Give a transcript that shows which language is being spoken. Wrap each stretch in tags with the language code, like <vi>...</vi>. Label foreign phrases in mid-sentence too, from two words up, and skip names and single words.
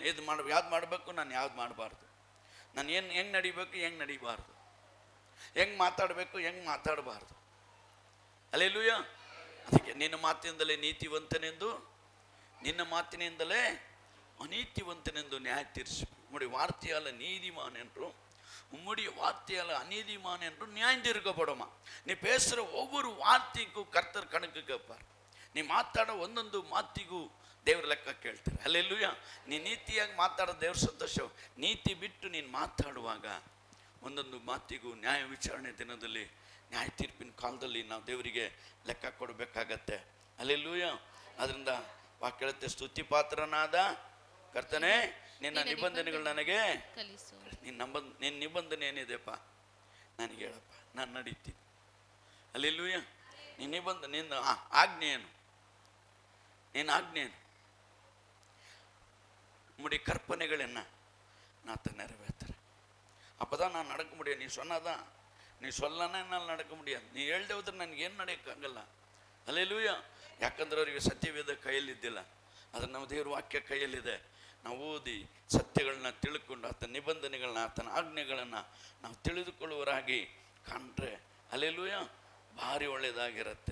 <kn>ಇದು ಯಾವ್ದು ಮಾಡಬೇಕು, ನಾನು ಯಾವ್ದು ಮಾಡಬಾರ್ದು, ನಾನು ಹೆಂಗೆ ನಡಿಬೇಕು, ಹೆಂಗೆ ನಡಿಬಾರ್ದು, ಹೆಂಗೆ ಮಾತಾಡಬೇಕು, ಹೆಂಗೆ ಮಾತಾಡಬಾರ್ದು. ಹಲ್ಲೆಲೂಯಾ. ಅದಕ್ಕೆ ನಿನ್ನ ಮಾತಿನಿಂದಲೇ ನೀತಿವಂತನೆಂದು, ನಿನ್ನ ಮಾತಿನಿಂದಲೇ ಅನೀತಿವಂತನೆಂದು ನ್ಯಾಯ ತೀರಿಸಬೇಕು. ನೋಡಿ,</kn> <ta>வார்த்தையால நீதிமான் என்றும் உம்முடைய வார்த்தையால அநீதிமான் என்றும் நியாயம் தீர்க்கப்படும். நீ பேசுகிற ஒவ்வொரு வார்த்தைக்கும் கர்த்தர் கணக்கு கேட்பார்.</ta> <kn>ನೀ ಮಾತಾಡೋ ಒಂದೊಂದು ಮಾತಿಗೂ ದೇವ್ರ ಲೆಕ್ಕ ಕೇಳ್ತಾರೆ. ಹಲ್ಲೆಲೂಯಾ. ನೀ ನೀತಿಯಾಗಿ ಮಾತಾಡೋ ದೇವ್ರ ಸಂತೋಷ. ನೀತಿ ಬಿಟ್ಟು ನೀನು ಮಾತಾಡುವಾಗ ಒಂದೊಂದು ಮಾತಿಗೂ ನ್ಯಾಯ ವಿಚಾರಣೆ ದಿನದಲ್ಲಿ, ನ್ಯಾಯ ತೀರ್ಪಿನ ಕಾಲದಲ್ಲಿ ನಾವು ದೇವರಿಗೆ ಲೆಕ್ಕ ಕೊಡಬೇಕಾಗತ್ತೆ. ಹಲ್ಲೆಲೂಯಾ. ಅದರಿಂದ ವಾಕ್ಯ ಹೇಳುತ್ತೆ, ಸ್ತುತಿ ಪಾತ್ರನಾದ ಕರ್ತನೇ, ನಿನ್ನ ನಿಬಂಧನೆಗಳು ನನಗೆ ಕಲಿಸು. ನಿನ್ನ ನಿಬಂಧನೆ ಏನಿದೆಪ್ಪ ನನಗೆ ಹೇಳಪ್ಪ, ನಾನು ನಡೀತೀನಿ. ಹಲ್ಲೆಲೂಯಾ. ನಿನ್ನ ನಿಬಂಧನೆ, ನಿನ್ನ ಆಜ್ಞೆ ಏನು? ನಿನ್ನ ಆಜ್ಞೆ ಏನು?</kn> <ta>உம்முடைய கற்பனைகள் என்ன? நான் நிறைவேற்றுறேன். அப்போதான் நான் நடக்க முடியும். நீ சொன்னாதான், நீ சொல்லனா என்னால் நடக்க முடியாது.</ta> <kn>ನೀ ಹೇಳ್ದೆ ಹೋದ್ರೆ ನನಗೇನು ನಡೆಯೋಕ್ಕಾಗಲ್ಲ. ಹಲ್ಲೆಲೂಯಾ. ಯಾಕಂದ್ರೆ ಅವರಿಗೆ ಸತ್ಯವೇದ ಕೈಯಲ್ಲಿದ್ದಿಲ್ಲ, ಆದರೆ ನಮ್ಮ ದೇವ್ರ ವಾಕ್ಯ ಕೈಯಲ್ಲಿದೆ. ನಾವು ಓದಿ ಸತ್ಯಗಳನ್ನ ತಿಳ್ಕೊಂಡು ಆತನ ನಿಬಂಧನೆಗಳನ್ನ, ಆತನ ಆಜ್ಞೆಗಳನ್ನು ನಾವು ತಿಳಿದುಕೊಳ್ಳುವರಾಗಿ ಕಂಡ್ರೆ ಹಲ್ಲೆಲೂಯಾ ಭಾರಿ ಒಳ್ಳೆಯದಾಗಿರುತ್ತೆ.</kn>